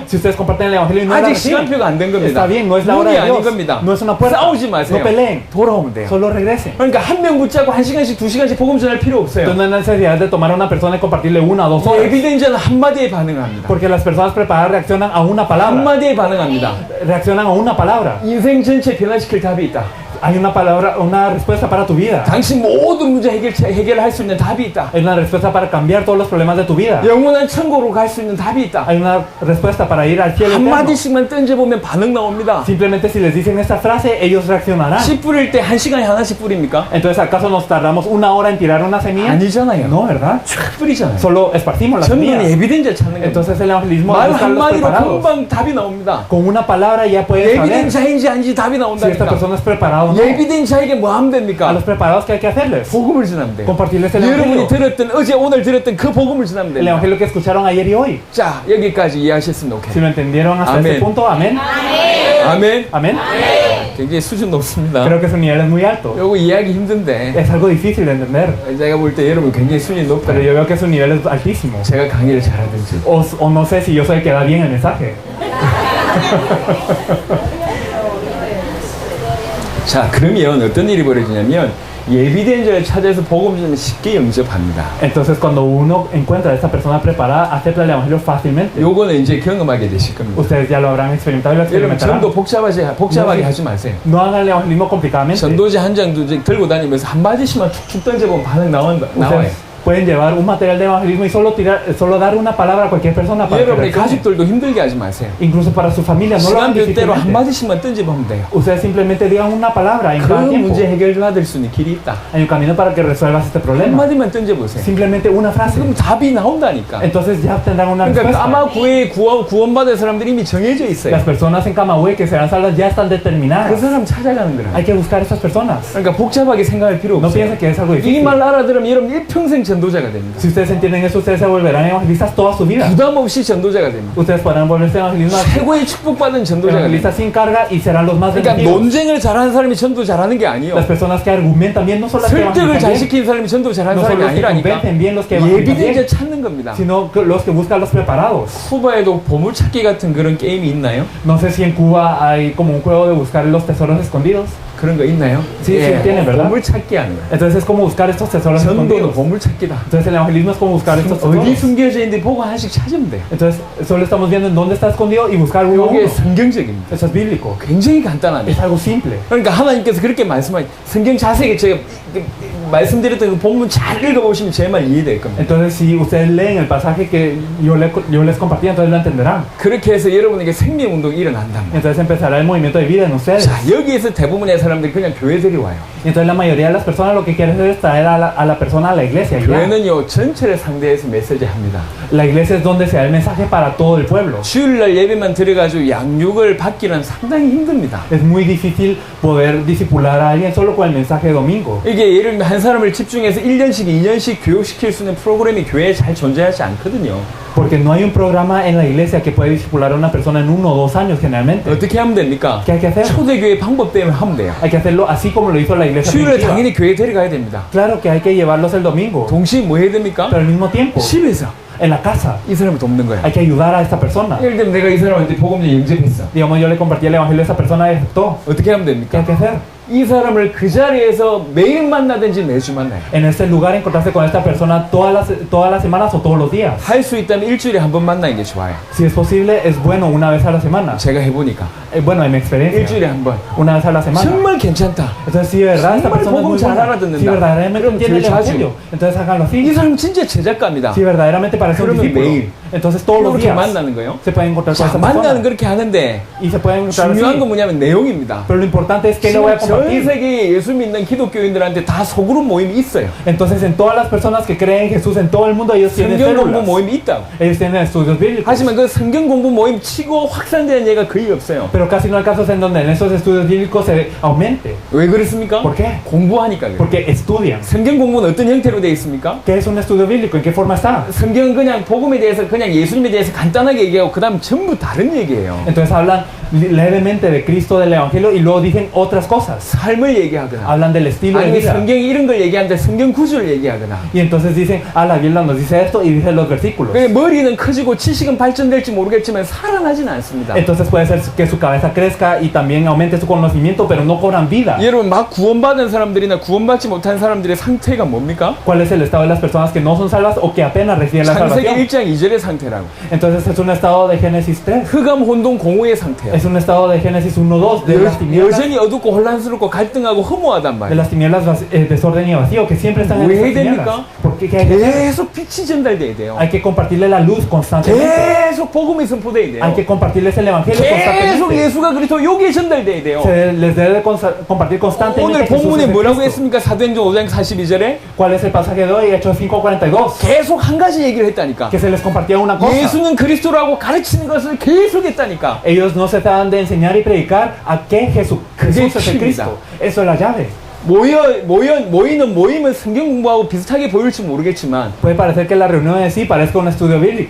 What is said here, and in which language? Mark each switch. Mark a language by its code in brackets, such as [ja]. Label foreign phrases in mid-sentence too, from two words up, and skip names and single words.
[es] Si ustedes comparten el evangelio y no la [ko] 아직 [es] reciben, [ko] 시간표가 안 된 겁니다. [es] está bien, no es la hora [ko] 문이 [es] de [ko] 아닌 [es] Dios. [ko] 겁니다. [es] No es una puerta. [ko] 싸우지 마세요. [es] No peleen. [ko] 돌아오면 돼요. [es] Solo regresen. [ko] 그러니까 한 명 붙잡고 1시간씩 2시간씩 복음 전할 필요 없어요. [es] Entonces no hay necesidad de tomar a una persona y compartirle 1 o 2 horas. [ko] 예비된 자는 한마디에 반응합니다. [es] Porque las personas preparadas reaccionan a una palabra. [ko] 한마디에 반응합니다. [es] Reaccionan a una palabra. [ko] 인생 전체 변화시킬 답이 있다. [es] Hay una palabra, una respuesta para tu vida. [ko] 당신 모든 문제 해결할 수 있는 답이 있다. [es] Hay una respuesta para cambiar todos los problemas de tu vida. [ko] 영원한 천국으로 갈 수 있는 답이 있다. [es] Hay una respuesta para ir al cielo eterno. [ko] 한마디씩만 던져보면 반응 나옵니다. [es] Simplemente si les dicen esta frase, ellos reaccionarán. [ko] 씨 뿌릴 때 1시간에 하나씩 뿌립니까? [es] Entonces, ¿acaso nos tardamos 1 hora en tirar una semilla? [ko] 아니잖아요. [es] No, ¿verdad? [ko] 쫙 뿌리잖아요. [es] Solo esparcimos la [ko] 전도는 [es] semilla. [ko] 예비된 자 찾는 겁니다. [es] Entonces el evangelismo es [ko] 말 [es] buscar los [ko] 한마디로 [es] preparados. [ko] 금방 답이 나옵니다. [es] Con una palabra ya puedes [ko] 예비된 [es] saber [ko] 자인지 아닌지 답이 [es] si esta [ko] 나온다니까. [es] persona es preparada o no. [ko] 예비된 자에게 뭐 하면 [es] A [ko] 됩니까? [es] los preparados, ¿qué hay que hacerles? [ko] 복음을 전하면 돼요. [es] Compartirles el [ko] 여러분이 [es] evangelio. [ko] 들었던 어제 오늘 들었던 그 복음을 전하면 [es] El [ko] 됩니다. [es] evangelio que escucharon ayer y hoy. [ko] 자, 여기까지 이해하셨으면 [es] Si [ko] 오케이. [es] lo entendieron hasta Amén. este punto, amén. [ko] 아멘. [es] Amén. [ko] 굉장히 수준 높습니다. [es] Creo que su nivel es muy alto. [ko] 요거 이해하기 힘든데 [es] Es algo difícil de entender. [ko] 제가 볼 때 여러분 굉장히 수준이 [es] Pero [ko] 높아요. [es] yo veo que su nivel es altísimo. [ko] 제가 강의를 잘하든지. [es] O no sé si yo soy el que da bien el mensaje. [ko] 자, 그러면 어떤 일이 벌어지냐면 예비된 자를 찾아서 복음 전하면 쉽게 영접합니다. [es] Entonces, cuando uno encuentra a esta persona preparada, acepta el evangelio fácilmente. [ko] 요거는 이제 경험하게 되실 겁니다. [es] Ustedes ya lo habrán experimentado y lo [ko] 여러분 [es] experimentarán. [ko] 전도 복잡하게 하지 마세요. [es] No hagan el evangelismo complicadamente. [ko] 전도지 한 장도 들고 다니면서 한 마디씩만 툭툭 던져보면 반응 나와요. [es] Ustedes pueden llevar un material de evangelismo y solo dar una palabra a cualquier persona para que [ko] 여러분의 [es] reaccione. [ko] 가족들도 힘들게 하지 마세요. [es] Incluso para su familia, no lo hagan [ko] 시간표대로 한 [es] difícilmente. [ko] 마디씩만 던져보면 돼요. [es] Ustedes simplemente digan una palabra en [ko] 그 [es] cada tiempo. [ko] 문제 해결받을 수 있는 길이 있다. [es] Hay un camino para que resuelvas este [ko] 한 [es] problema. [ko] 마디만 던져보세요. [es] Simplemente una frase. [ko] 그럼 답이 나온다니까. [es] Entonces ya tendrán una [ko] 그러니까 [es] respuesta. [ko] 까마구에 구원받을 사람들이 이미 정해져 있어요. [es] Las personas en Camagüey que serán salvas ya están [ko] 그 [es] determinadas. [ko] 사람 찾아가는 거라. [es] Hay que buscar a estas personas. [ko] 그러니까 복잡하게 생각할 필요 [es] No [ko] 없어요. [es] piensen que es algo [ko] 이 [es] difícil. [ko] 말 알아들으면 여러분 일평생 전도자가 됩니다. [es] Si ustedes entienden eso, ustedes se volverán evangelistas toda su vida. [ko] 부담 없이 전도자가 됩니다. [es] Ustedes podrán volverse evangelistas [ko] 최고의 축복받은 전도자가 됩니다. [es] sin carga y serán los más [ko] 그러니까 [es] bendecidos. [ko] 논쟁을 잘하는 사람이 전도 잘하는 게 아니에요. [es] Las personas que argumentan bien no son las que [ko] 설득을 잘 [es] evangelizan bien, [ko] 시키는 사람이 전도 잘하는 [es] no son [ko] 사람이 [es] los que [ko] 아니라니까. [es] convencen bien los que evangelizan [ko] 예비된 자 [es] bien, [ko] 찾는 겁니다. [es] sino que los que buscan los preparados. [ko] 쿠바에도 보물찾기 같은 그런 게임이 있나요? [es] No sé si en Cuba hay como un juego de buscar los tesoros escondidos. [ko] 그런 거 있나요? [es] Sí, sí tienen, ¿verdad? [ko] 보물찾기 하는 거예요. [es] Entonces es como buscar estos tesoros [ko] 전도는 [es] escondidos. [ko] 보물찾기다. [es] Entonces el evangelismo es como buscar estos [ko] 어디 [es] tesoros. [ko] 숨겨져 있는데 보고 하나씩 찾으면 돼요. [es] Entonces solo estamos viendo en dónde está escondido y buscar uno a [ko] 이게 [es] uno. [ko] 성경적입니다. [es] Eso es bíblico. [ko] 굉장히 간단합니다. [es] Es algo simple. [ko] 그러니까 하나님께서 그렇게 말씀하신 성경 자세히 제가 말씀드렸던 그 본문 잘 읽어보시면 제 말 이해될 겁니다. [es] Entonces si ustedes leen el pasaje que yo les compartí, entonces lo entenderán. [ko] 그렇게 해서 여러분에게 생명운동이 일어난단 말이에요. [es] Entonces empezará el movimiento de vida en ustedes. [ko] 자, 여기에서 대부분의 사람들이 그냥 교회들이 와요. [es] Y entonces la mayoría de las personas lo que quieren hacer es traer a la persona a la iglesia. y ya. [ko] 교회는요 전체를 상대해서 메시지 합니다. [es] La iglesia es donde se da el mensaje para todo el pueblo. [ko] 주일날 예배만 들어가지고 양육을 받기는 상당히 힘듭니다. [es] Es muy difícil poder discipular a alguien solo con el mensaje de domingo. [ko] 이게 예를 들면 한 한 사람을 집중해서 1년씩, 2년씩 교육시킬 수 있는 프로그램이 교회에 잘 존재하지 않거든요. [es] Porque no hay un programa en la iglesia que puede discipular a una persona en 1 o 2 años generalmente. [ko] 어떻게 하면 됩니까? [es] ¿Qué hay que hacer? [ko] 초대교회 방법대로 하면 돼요. [es] Hay que hacerlo así como lo hizo la iglesia [ko] 주일에 [es] primitiva. [ko] 당연히 교회 데려가야 됩니다. [es] Claro que hay que llevarlos el domingo, [ko] 동시에 뭐 해야 됩니까? [es] pero al mismo tiempo, [ko] 집에서 [es] en la casa, [ko] 이 사람을 돕는 거야. [es] hay que ayudar a esta persona. [ko] 예를 들면 내가 이 사람한테 복음을 영접했어. [es] Digamos, yo le compartí el evangelio a esa persona y aceptó. [ko] 어떻게 하면 [es] ¿Qué [ko] 됩니까? [es] hay que hacer? [ko] 이 사람을 그 자리에서 매일 만나든지 매주 만나요. [es] En este lugar encontrarse con esta persona todas las semanas o todos los días. [ko] 할 수 있다면 일주일에 한 번 만나는 게 좋아요. [es] Si es posible, es bueno una vez a la semana. [ko] 제가 해보니까 [es] Bueno, en mi experiencia, [ko] 일주일에 한 번. [es] una vez a la semana. [ko] 정말 괜찮다. [es] Entonces, si de verdad esta [ko] 정말 [es] persona es [ko] 복음 [es] muy [ko] 잘 [es] buena, [ko] 알아듣는다. [es] si verdaderamente [ko] 그럼 [es] entiende el [ko] 교회 자주. [es] evangelio, entonces háganlo [ko] 이 [es] así. [ko] 사람 진짜 제작가입니다. [es] Si verdaderamente parece un [ko] 그러면 [es] discípulo, [ko] 매일 [es] entonces todos los [ko] 그렇게 [es] días [ko] 만나는 거예요. [es] se pueden encontrar con [ko] 자, [es] esta [ko] 만나는 [es] persona. [ko] 그렇게 하는데 [es] Y se pueden encontrar [ko] 중요한 건 [es] así. [ko] 뭐냐면 내용입니다. [es] Pero lo importante es que le voy a [ko] 지금 전 [es] compartir. [ko] 세계 예수 믿는 기독교인들한테 다 소그룹 모임이 있어요. [es] Entonces, en todas las personas que creen en Jesús en todo el mundo, ellos tienen [ko] 성경 공부 [es] células. [ko] 모임이 있다고. [es] Ellos tienen estudios bíblicos. [ko] 하지만 그 성경 공부 모임 치고 확산되는 예가 거의 없어요. [es] Pero casi no hay casos en donde en esos estudios bíblicos se aumente. [ko] 왜 그렇습니까? [es] ¿Por qué? [ko] 공부하니까 그래요. [es] Porque estudian. [ko] 성경 공부는 어떤 형태로 되어 있습니까? [es] ¿Qué es un estudio bíblico? ¿En qué forma está? [ko] 성경은 그냥 복음에 대해서 그냥 예수님에 대해서 간단하게 얘기하고 그 다음 전부 다른 얘기예요. [es] Entonces hablan levemente de Cristo, del Evangelio y luego dicen otras cosas. [ko] 삶을 얘기하거나 [es] Hablan del estilo de [ko] 아니 [es] vida. [ko] 성경이 이런 걸 얘기하는데 성경 구절을 얘기하거나 [es] Y entonces dicen, la Biblia nos dice esto y dicen los versículos. [ko] 그 머리는 커지고 지식은 발전될지 모르겠지만 살아나진 않습니다. [es] Entonces puede ser que su cabeza crezca y también aumente su conocimiento, pero no cobran vida. [ko] 여러분 막 구원받은 사람들이나 구원받지 못한 사람들의 상태가 뭡니까? [es] ¿Cuál es el estado de las personas que no son salvas o que apenas reciben la [ko] 창세기 [es] salvación? [ko] 1장 2절의 상태라고. [es] Entonces es un estado de Génesis 3. [ko] 흑암 혼돈 공허의 상태야. [es] Es un estado de Génesis 1-2 de las tinieblas, [ko] 여전히 어둡고 혼란스럽고 갈등하고 허무하단 [es] de [ko] 말이야. [es] las tinieblas desorden y vacío, que siempre están en [ko] 왜 [es] esas tinieblas. [ko] 됩니까? [es] Porque ¿qué hay que hacer? [ko] 계속 빛이 전달돼야 돼요. [es] Hay que compartirle la luz constantemente. [ko] 계속 복음이 선포돼야 돼요. [es] Hay que compartirles el evangelio [ko] 계속 [es] constantemente. [ko] 예수가 그리스도 여기에 전달돼야 돼요. [es] Se les debe de compartir constantemente. [ko] 오늘 [es] Jesús [ko] 본문에 [es] es el [ko] 뭐라고 [es] Cristo. [ko] 했습니까? 사도행전 5장 42절에 [es] ¿Cuál es el pasaje de hoy? Hechos 5:42. [ko] 계속 한 가지 얘기를 했다니까. [es] Que se les compartía una cosa. [ko] 예수는 그리스도라고 가르치는 것을 계속 했다니까. [es] Ellos no se tratan de enseñar y predicar a que Jesús es el Cristo. Eso es la llave. [ko] 모이는 성경 공부하고 비슷하게 보일지 모르겠지만 [es] Puede parecer que la reunión en sí parezca un estudio bíblico.